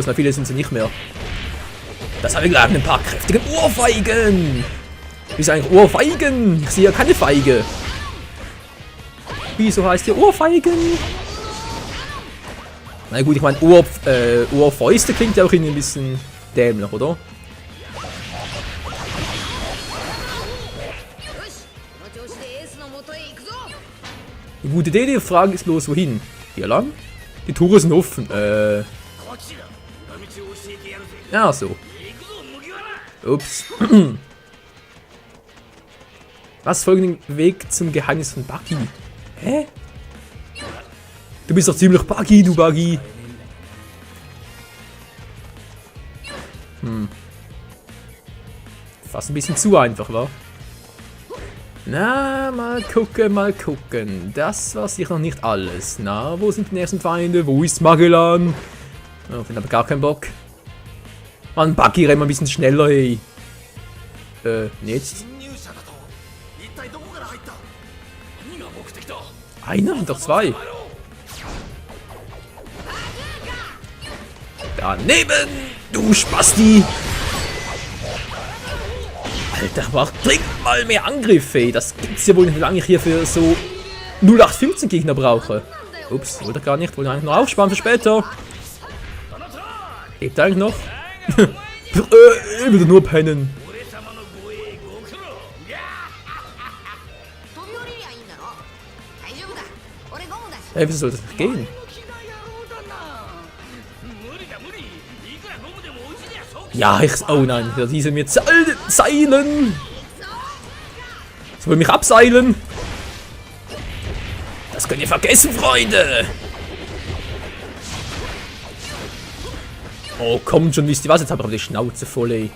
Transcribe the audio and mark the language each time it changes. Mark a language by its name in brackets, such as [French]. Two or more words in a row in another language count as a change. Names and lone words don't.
[German] Na, viele sind sie nicht mehr. Das haben wir gleich ein paar kräftigen Ohrfeigen. Wie ist eigentlich Ohrfeigen? Ich sehe ja keine Feige. Wieso heißt hier Ohrfeigen? Na gut, ich meine Ohrfäuste klingt ja auch irgendwie ein bisschen dämlich, oder? [Japanese] よしこの調子でエースの元へ行くぞ。 [German] Eine gute Idee, die Frage ist bloß wohin? Hier lang? Die Tore sind offen. [Japanese] こちら裏道を教えてやるぜ。 [German] Ja, so. [Japanese] 行くぞ麦わら。 [German] Ups. Was folgt den Weg zum Geheimnis von Buggy? Hä? Du bist doch ziemlich Buggy, du Buggy. Fast ein bisschen zu einfach, wa? Na, mal gucken, mal gucken. Das war sicher noch nicht alles. Na, wo sind die nächsten Feinde? Wo ist Magellan? Oh, ich habe gar keinen Bock. Mann, Buggy, renn mal ein bisschen schneller, ey. Jetzt. [Japanese] 侵入者だと一体どこから入った。何が目的だ。 [German] Einer? Doch zwei. Daneben, du Spasti. Alter, mach dringend mal mehr Angriffe, ey. Das gibt's ja wohl nicht, wie lange ich hier für so 0815 Gegner brauche. Ups, wollte gar nicht. Wollte eigentlich noch aufsparen für später. Lebt er eigentlich noch? Wieder nur pennen. [Japanese] 俺様の護衛ご苦労。飛び降りりゃいいんだろ。大丈夫だ。俺ゴムだし。 [German] Ey, wieso soll das nicht gehen? [Japanese] 気な野郎だな。無理だ無理。いくらゴムでもうちにはそう。 [German] Ja, oh nein, diese mir Seilen. Soll mich abseilen? Das könnt ihr vergessen, Freunde. Oh, kommt schon, wisst ihr was? Jetzt habe ich aber die Schnauze voll, ey.